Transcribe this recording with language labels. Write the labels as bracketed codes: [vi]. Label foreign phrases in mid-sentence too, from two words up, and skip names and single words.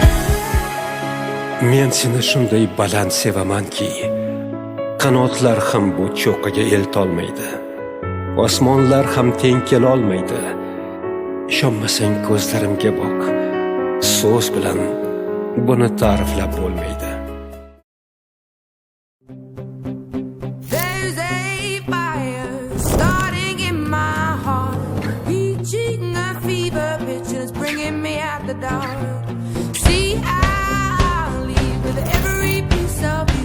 [uz] Men seni shunday baland sevamanki, qanotlar ham bu cho'qqiga eltolmaydi, osmonlar ham teng kelolmaydi. Ishonmasang ko'zlarimga boq, so'z bilan buni ta'riflab bo'lmaydi. [en] There's a fire starting in my heart, reaching a fever pitch and it's bringing me out the dark. See, I'll leave with every piece of you.